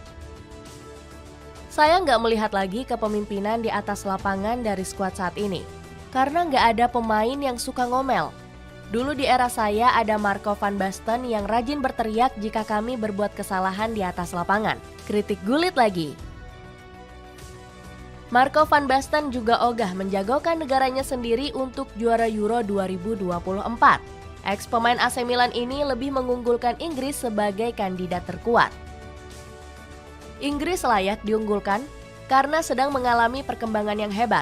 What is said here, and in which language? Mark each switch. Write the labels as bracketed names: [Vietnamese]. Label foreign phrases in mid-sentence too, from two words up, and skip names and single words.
[Indonesian] Saya nggak melihat lagi kepemimpinan di atas lapangan dari skuad saat ini. Karena nggak ada pemain yang suka ngomel. Dulu di era saya ada Marco van Basten yang rajin berteriak jika kami berbuat kesalahan di atas lapangan. Kritik Gullit lagi. Marco van Basten juga ogah menjagokan negaranya sendiri untuk juara Euro 2024. Ex-pemain AC Milan ini lebih mengunggulkan Inggris sebagai kandidat terkuat. Inggris layak diunggulkan karena sedang mengalami perkembangan yang hebat.